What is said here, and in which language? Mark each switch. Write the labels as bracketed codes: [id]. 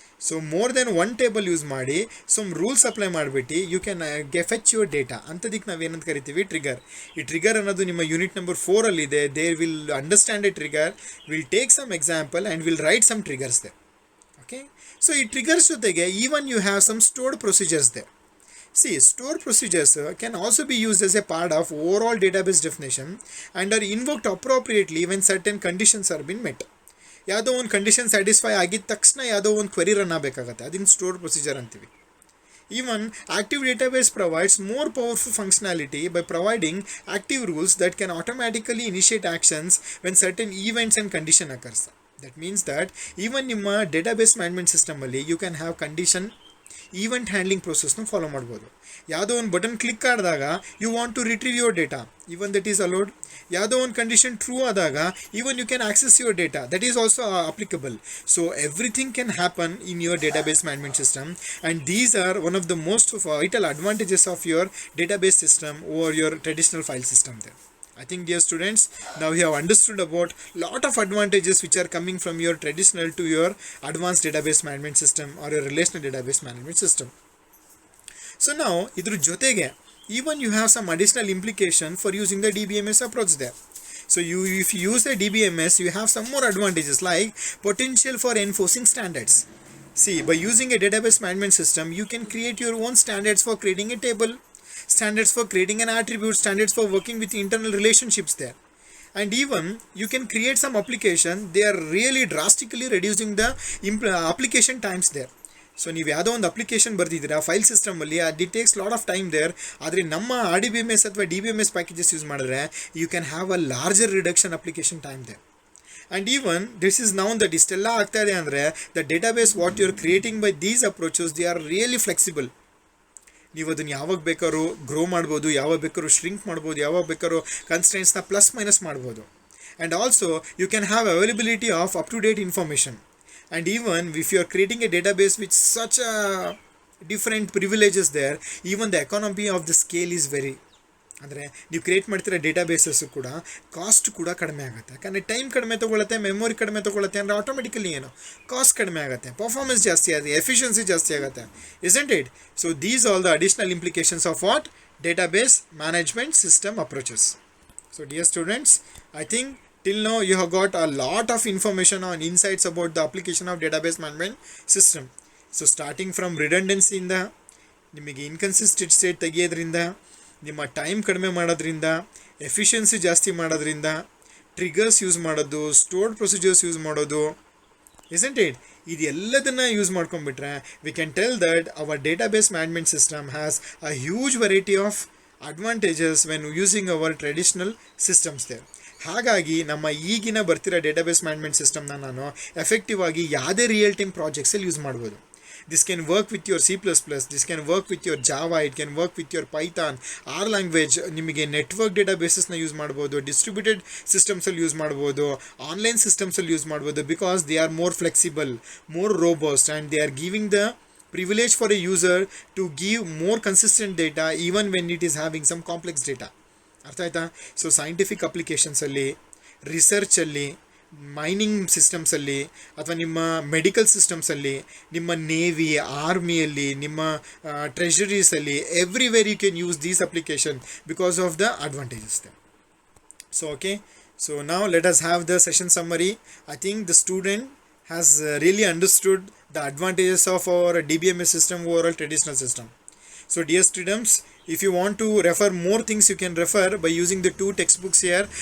[en] So more than one table use ಮಾಡಿ some rules apply ಮಾಡಿಬಿಟ್ಟು you can fetch your data. [kn] ಅಂಥದಕ್ಕೆ ನಾವೇನಂತ ಕರಿತೀವಿ? Trigger. ಈ ಟ್ರಿಗರ್ ಅನ್ನೋದು ನಿಮ್ಮ unit number 4ಅಲ್ಲಿದೆ. [en] They will understand a trigger, will take some example and will write some triggers there. Okay, so [kn] ಈ triggers ಜೊತೆಗೆ [en] Even you have some stored procedures there. See, stored procedures can also be used as a part of overall database definition and are invoked appropriately when certain conditions are been met. [kn] ಯಾವುದೋ ಒಂದು condition satisfy ಆಗಿದ ತಕ್ಷಣ ಯಾವುದೋ ಒಂದು query run ಆಗಬೇಕಾಗತ್ತೆ, ಅದನ್ನು store procedure ಅಂತೀವಿ. [en] Even active database provides more powerful functionality by providing active rules that can automatically initiate actions when certain events and condition occurs. That means that even [kn] ನಿಮ್ಮ [en] database management system [kn] ಅಲ್ಲಿ [en] you can have condition event handling ಪ್ರೊಸೆಸ್ನು follow ಮಾಡ್ಬೋದು. [kn] ಯಾವುದೋ ಒಂದು button click ಆಡಿದಾಗ [en] You want to retrieve your data, even that is allowed. [kn] ಯಾವುದೋ ಒಂದು condition true ಆದಾಗ [en] Even you can access your data, that is also applicable. So everything can happen in your database management system and these are one of the most vital advantages of your database system over your traditional file system there. I think, dear students, now you have understood about lot of advantages which are coming from your traditional to your advanced database management system or your relational database management system. So now, [kn] idru jotege, [en] even you have some additional implication for using the DBMS approach there. So if you use the DBMS, you have some more advantages like potential for enforcing standards. See, by using a database management system, you can create your own standards for creating a table, standards for creating an attribute, standards for working with internal relationships there. And even you can create some application, they are really drastically reducing the application times there. [kn] So ನೀವು ಯಾವುದೋ ಒಂದು application ಬರ್ದಿದ್ದೀರಾ file ಸಿಸ್ಟಮಲ್ಲಿ, ಅದು [en] It takes lot of time there. [kn] ಆದರೆ ನಮ್ಮ RDBMS ಅಥವಾ DBMS packages use ಮಾಡಿದ್ರೆ [en] You can have a larger reduction application time there. And even this is known that [kn] ಇಷ್ಟೆಲ್ಲ ಆಗ್ತಾ ಇದೆ ಅಂದರೆ [en] The database what you are creating by these approaches, they are really flexible. [kn] ನೀವು ಅದನ್ನು ಯಾವಾಗ ಬೇಕಾದ್ರೂ grow ಮಾಡ್ಬೋದು, ಯಾವಾಗ ಬೇಕಾದ್ರೂ ಶ್ರಿಂಕ್ ಮಾಡ್ಬೋದು, ಯಾವಾಗ ಬೇಕಾದ್ರೂ ಕನ್ಸ್ಟೆಂಟ್ಸ್ನ ಪ್ಲಸ್ ಮೈನಸ್ ಮಾಡ್ಬೋದು. [en] And also you can have availability of up to date information. And even if you are creating a database with such different privileges there, even the economy of the scale is very, [kn] ಅಂದರೆ ನೀವು create ಮಾಡ್ತಿರೋ ಡೇಟಾಬೇಸಸ್ಸು ಕೂಡ cost ಕೂಡ ಕಡಿಮೆ ಆಗುತ್ತೆ. ಯಾಕಂದರೆ time ಕಡಿಮೆ ತೊಗೊಳುತ್ತೆ, memory ಕಡಿಮೆ ತೊಗೊಳುತ್ತೆ, ಅಂದರೆ ಆಟೋಮೆಟಿಕಲಿ ಏನು ಕಾಸ್ಟ್ ಕಡಿಮೆ ಆಗುತ್ತೆ, ಪರ್ಫಾರ್ಮೆನ್ಸ್ ಜಾಸ್ತಿ ಆಗುತ್ತೆ, ಎಫಿಷಿಯನ್ಸಿ ಜಾಸ್ತಿ ಆಗುತ್ತೆ, [en] Isn't it? So these all the additional implications of what? Database management system approaches. So dear students, I think Till now you have got a lot of information on insights about the application of database management system. So starting from redundancy [kn] ಇಂದ ನಿಮಗೆ inconsistent state ತೆಗೆಯೋದ್ರಿಂದ, ನಿಮ್ಮ time ಕಡಿಮೆ ಮಾಡೋದ್ರಿಂದ, efficiency ಜಾಸ್ತಿ ಮಾಡೋದ್ರಿಂದ, triggers use ಮಾಡೋದು, stored procedures use ಮಾಡೋದು, [en] isn't it? [kn] ಇದೆಲ್ಲದನ್ನು use ಮಾಡ್ಕೊಂಡ್ಬಿಟ್ರೆ [en] We can tell that our database management system has a huge variety of advantages when using our traditional systems there. [kn] ಹಾಗಾಗಿ ನಮ್ಮ ಈಗಿನ ಬರ್ತಿರೋ ಡೇಟಾಬೇಸ್ ಮ್ಯಾನೇಜ್ಮೆಂಟ್ ಸಿಸ್ಟಮ್ನ ನಾನು ಎಫೆಕ್ಟಿವ್ ಆಗಿ ಯಾವುದೇ ರಿಯಲ್ ಟೈಮ್ ಪ್ರಾಜೆಕ್ಟ್ಸಲ್ಲಿ ಯೂಸ್ ಮಾಡ್ಬೋದು. [en] This can work with your C++, this can work with your Java, it can work with your Python, R language. [kn] ನಿಮಗೆ ನೆಟ್ವರ್ಕ್ ಡೇಟಾಬೇಸಸ್ನ ಯೂಸ್ ಮಾಡ್ಬೋದು, [en] Distributed ಸಿಸ್ಟಮ್ಸಲ್ಲಿ use ಮಾಡ್ಬೋದು, online ಸಿಸ್ಟಮ್ಸಲ್ಲಿ ಯೂಸ್ ಮಾಡ್ಬೋದು, because they are more flexible, more robust, and they are giving the privilege for a user to give more consistent data even when it is having some complex data. [kn] ಅರ್ಥ ಆಯ್ತಾ? So scientific ಅಪ್ಲಿಕೇಶನ್ಸಲ್ಲಿ, ರಿಸರ್ಚಲ್ಲಿ, mining ಸಿಸ್ಟಮ್ಸಲ್ಲಿ, ಅಥವಾ ನಿಮ್ಮ medical ಸಿಸ್ಟಮ್ಸಲ್ಲಿ, ನಿಮ್ಮ navy, ಆರ್ಮಿಯಲ್ಲಿ, ನಿಮ್ಮ ಟ್ರೆಷರೀಸಲ್ಲಿ, [en] Everywhere you can use these application because of the advantages. So okay, so now let us have the session summary. I think the student has really understood the advantages of our DBMS system over a traditional system. So dear students, if you want to refer more things, you can refer by using the two textbooks here.